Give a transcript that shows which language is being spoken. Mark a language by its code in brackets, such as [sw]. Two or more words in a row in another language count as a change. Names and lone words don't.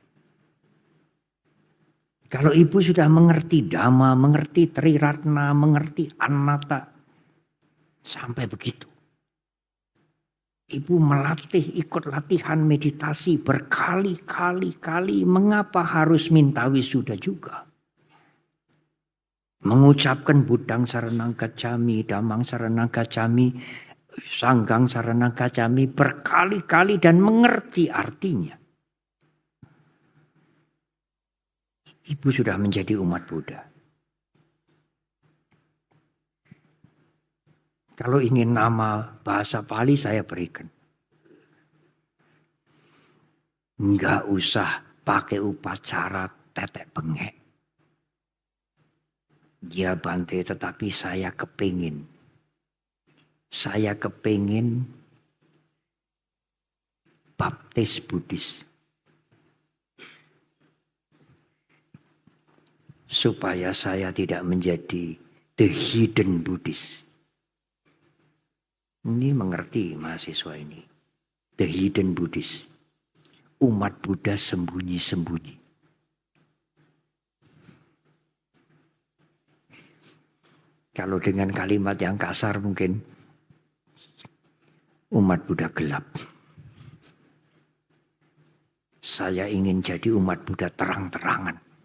[id] Kalau ibu sudah mengerti Dhamma, mengerti Triratna, mengerti Anatta, sampai begitu. Ibu melatih, ikut latihan meditasi berkali-kali, mengapa harus minta wisuda juga? Mengucapkan [pi] Buddhang Saranang Gacchami, Dhammang Saranang Gacchami, Sanggang Saranang Gacchami [id] berkali-kali dan mengerti artinya. Ibu sudah menjadi umat Buddha. Kalau ingin nama bahasa Pali saya berikan. Enggak usah pakai upacara tetek bengek. Ya Bante, tetapi saya kepingin baptis Buddhis. Supaya saya tidak menjadi [en] the hidden Buddhist. [id] Ini mengerti mahasiswa ini. [en] The hidden Buddhist. [id] Umat Buddha sembunyi-sembunyi. Kalau dengan kalimat yang kasar mungkin umat Buddha gelap. Saya ingin jadi umat Buddha terang-terangan.